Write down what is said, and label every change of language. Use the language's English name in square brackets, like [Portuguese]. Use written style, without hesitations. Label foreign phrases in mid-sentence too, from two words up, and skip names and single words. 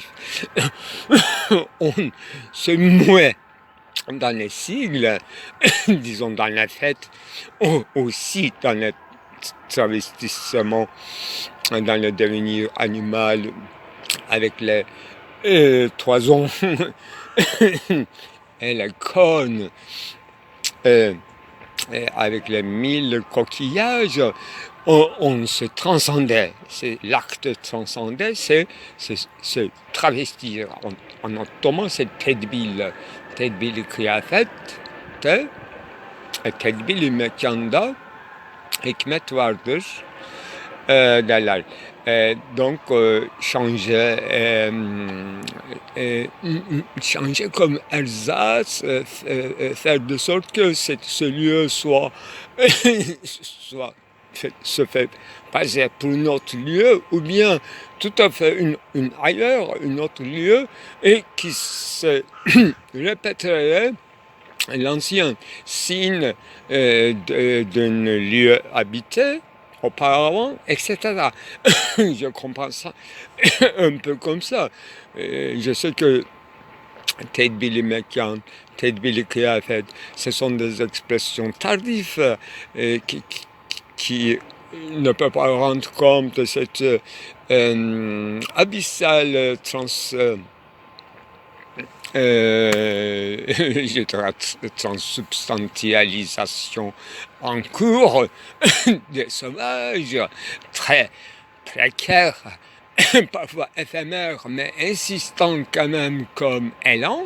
[French] On se mouait dans les sigles, disons dans la fête, aussi dans le travestissement, dans le devenir animal, avec les toisons et les cônes. avec les 1000 coquillages, on se transcendait. C'est l'acte de transcender, c'est se travestir. En ottoman, c'est tedbil. [Turkish] Tedbil kıyafette, tedbil mekanda hikmet vardır derler. [French] Donc, changer comme ersatz, faire de sorte que ce lieu se fait passer pour notre lieu, ou bien tout à fait ailleurs, un autre lieu, et qui se répéterait l'ancien signe d'un lieu habité auparavant, etc. Je comprends ça un peu comme ça. Je sais que [Turkish] tedbili mekan, tedbili kıyafet, [French] ce sont des expressions tardives qui ne peuvent pas rendre compte de cette abyssale transsubstantialisation en cours des sauvages, très précaires, parfois éphémères, mais insistants quand même comme élan.